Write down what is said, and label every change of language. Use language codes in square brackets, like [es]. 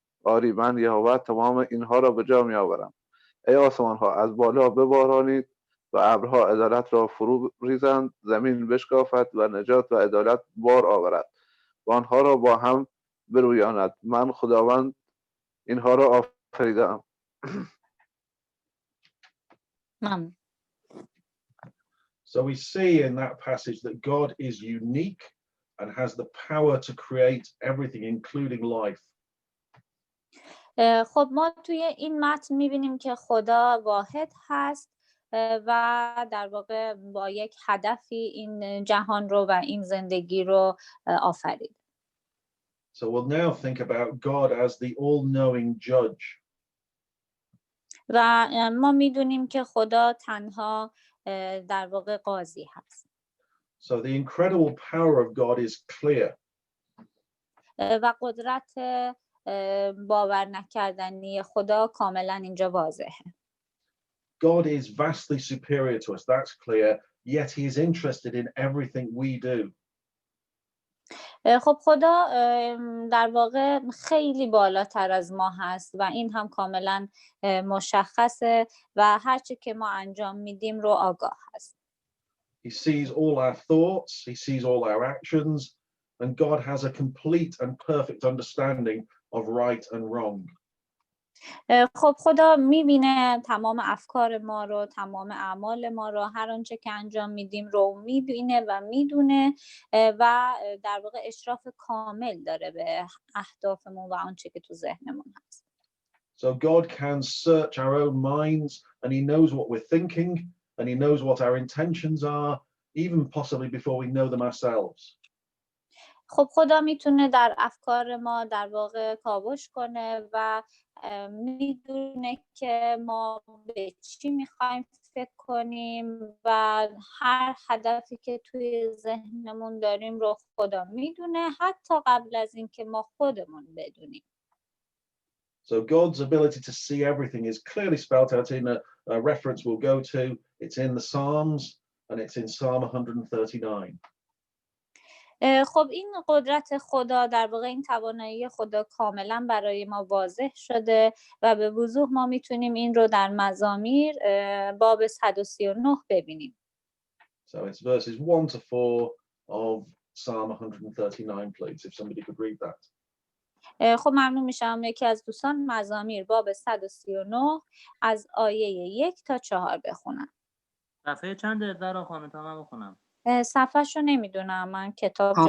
[fa] آری من یهوه تمام اینها را به جا می آورم. ای آسمان ها از بالا ببارانید و ابرها عدالت را فرو ریزند، زمین بشکافد و نجات و عدالت بار آورد و آنها را با هم برویاند. من خداوند اینها را آفریدم. [en] So we see in that passage that God is unique and has the power to create everything, including life. [fa] خب ما توی این متن میبینیم که خدا واحد هست و در واقع با یک هدفی این جهان رو و این زندگی رو آفرید. [en] So we'll now think about God as the all-knowing judge. [fa] و ما میدونیم که خدا تنها در واقع قاضی هست. [en] So the incredible power of God is clear. [fa] و قدرت باور نکردنی خدا کاملا اینجا واضحه. [en] God is vastly superior to us, that's clear, yet he is interested in everything we do. [fa] خب خدا در واقع خیلی بالاتر از ما هست و این هم کاملا مشخصه و هرچی که ما انجام میدیم رو آگاه هست. [en] He sees all our thoughts, he sees all our actions, and God has a complete and perfect understanding of right and wrong. [fa] خب خدا میبینه تمام افکار ما رو، تمام اعمال ما رو، هر آنچه که انجام میدیم رو میبینه و میدونه و در واقع اشراف کامل داره به اهدافمون و آنچه که تو ذهنمون هست. [en] So God can search our own minds and he knows what we're thinking and he knows what our intentions are, even possibly before we know them ourselves. [fa] خب خدا میتونه در افکار ما در واقع کاوش کنه و میدونه که ما به چی میخوایم فکر کنیم و هر هدفی که توی ذهنمون داریم رو خدا میدونه حتی قبل از اینکه ما خودمون بدونیم. [en] So God's ability to see everything is clearly spelled out in a reference we'll go to. It's in the Psalms and it's in Psalm 139. [fa] خب این قدرت خدا در واقع این توانایی خدا کاملا برای ما واضح شده و به وضوح ما میتونیم این رو در مزامیر باب 139 ببینیم. [en] So it's verses 1 to 4 of Psalm 139, please, if somebody could read that. [fa] خب ممنون میشم یکی از دوستان مزامیر باب 139 از آیه 1 تا 4 بخونم. صفحه چنده زهرا خانم تا من بخونم؟ صفحه‌ش رو نمیدونم، من کتاب جلو